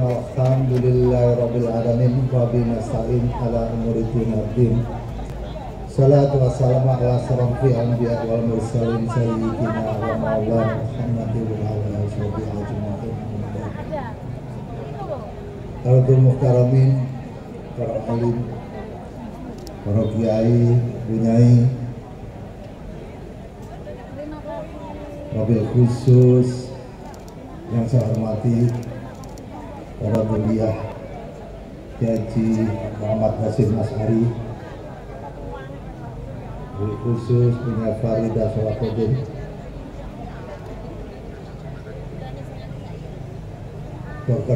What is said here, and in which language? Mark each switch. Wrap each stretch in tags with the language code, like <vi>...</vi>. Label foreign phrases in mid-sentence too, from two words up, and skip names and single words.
<ar>الحمد لله رب العالمين وبه نستعين على أمور الدين. الصلاة والسلام على أشرف الأنبياء والمرسلين سيدنا ومولانا محمد وعلى آله أجمعين. القرآن محترمين,</ar> <id>para alim, para kiai, bunyai,</id> <ar>وبالخصوص</ar> <id>yang saya hormati para mulia Haji Muhammad Hasyim Asy'ari,</id> <ar>وبالخصوص</ar> <id>punya Faridah Salahuddin, Dr.</id>